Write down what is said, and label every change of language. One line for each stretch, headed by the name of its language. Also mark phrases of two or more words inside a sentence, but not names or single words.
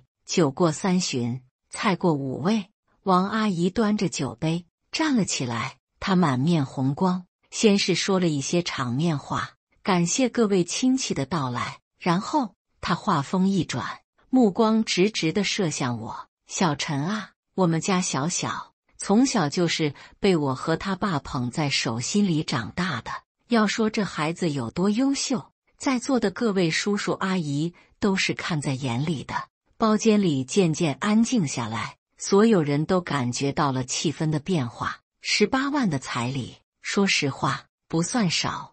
Chinese: 酒過3巡，菜過5味，王阿姨端着酒杯站了起來，她滿面紅光，先是說了一些場面話，感謝各位親戚的到來，然後她話鋒一轉，目光直直地射向我。小陳啊，我們家小小從小就是被我和他爸捧在手心裡長大的。要說這孩子有多優秀，在座的各位叔叔阿姨都是看在眼裡的。包間裡漸漸安靜下來，所有人都感觉到了氣氛的变化。18萬的彩禮，說實話不算少。